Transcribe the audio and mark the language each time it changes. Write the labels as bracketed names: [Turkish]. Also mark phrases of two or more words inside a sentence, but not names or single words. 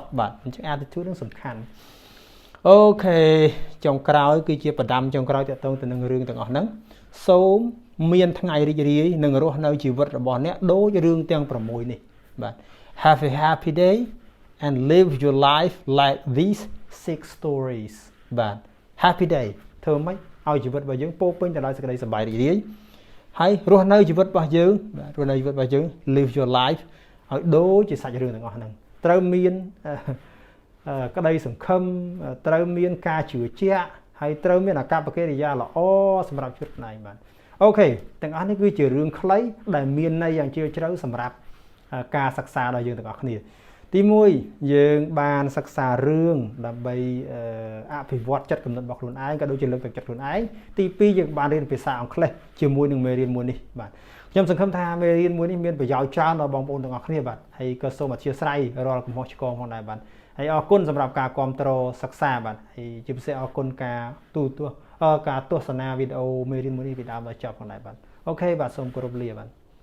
[Khmer] បាទអញ្ចឹង attitude នឹងសំខាន់អូខេចុងក្រោយគឺជាបដាំចុងក្រោយទាក់ទងទៅនឹងរឿងទាំងអស់ហ្នឹងសូមមានថ្ងៃរីករាយនិងរស់នៅជីវិតរបស់អ្នកដូចរឿងទាំង6នេះបាទ [English] Have a happy day and live your life like these 6 stories [Khmer] បាទ [English] happy day [Khmer] ធ្វើម៉េចឲ្យជីវិតរបស់យើងពោរពេញទៅដោយសេចក្តីសប្បាយរីករាយហើយរស់នៅជីវិតរបស់យើងបាទរស់នៅជីវិតរបស់យើង [English] live your life [Khmer] ឲ្យដូចជាសាច់រឿងទាំងអស់ហ្នឹងត្រូវមាន ក្តីសង្ឃឹមត្រូវមានការជឿជាក់ហើយត្រូវមានអាកប្បកិរិយាល្អសម្រាប់ជីវិតខ្លួនឯងបាទអូខេទាំងអស់នេះគឺជារឿងខ្លីដែលមានន័យ យ៉ាងជ្រាលជ្រៅសម្រាប់ការសិក្សារបស់យើងទាំងអស់គ្នាទី1យើងបានសិក្សារឿងដើម្បីអភិវឌ្ឍចិត្តគំនិតរបស់ខ្លួនឯងក៏ដូចជាលើកទឹកចិត្តខ្លួនឯងទី2យើងបានរៀនភាសាអង់គ្លេសជាមួយនឹងមេរៀនមួយនេះបាទខ្ញុំសង្ឃឹមថាមេរៀនមួយនេះមានប្រយោជន៍ច្រើនដល់បងប្អូនទាំងអស់គ្នាបាទហើយក៏សូមអធិស្ឋានរាល់កំហុសឆ្គងផងដែរបាទហើយអរគុណសម្រាប់ការគាំទ្រសិក្សាបាទហើយជាពិសេសអរគុណការទស្សនាវីដេអូមេរៀនមួយនេះពីដើមដល់ចប់ផងដែរបាទអូខេបាទសូមគោរពលាបាទ